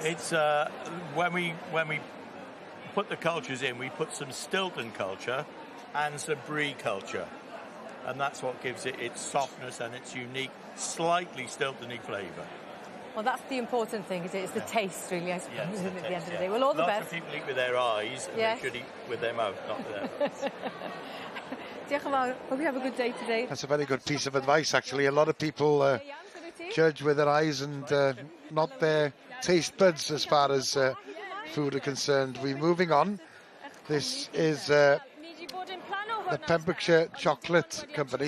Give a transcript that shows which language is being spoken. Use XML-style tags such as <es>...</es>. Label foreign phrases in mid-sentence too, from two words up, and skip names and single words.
<en>It's when we put the cultures in, we put some Stilton culture and some brie culture. And that's what gives it its softness and its unique, slightly Stilton-y flavour. Well, that's the important thing, is it? It's the taste, really, I suppose, yes, at the end of the day. Well, all the best. Lots of people eat with their eyes, and they should eat with their mouth, not with their mouth.</en> <cy>Diolch yn fawr.</cy> <en>Hope you have a good day today. That's a very good piece of advice, actually. A lot of people judge with their eyes and not their taste buds as far as food are concerned. We're moving on. This is the Pembrokeshire Chocolate Company.</en>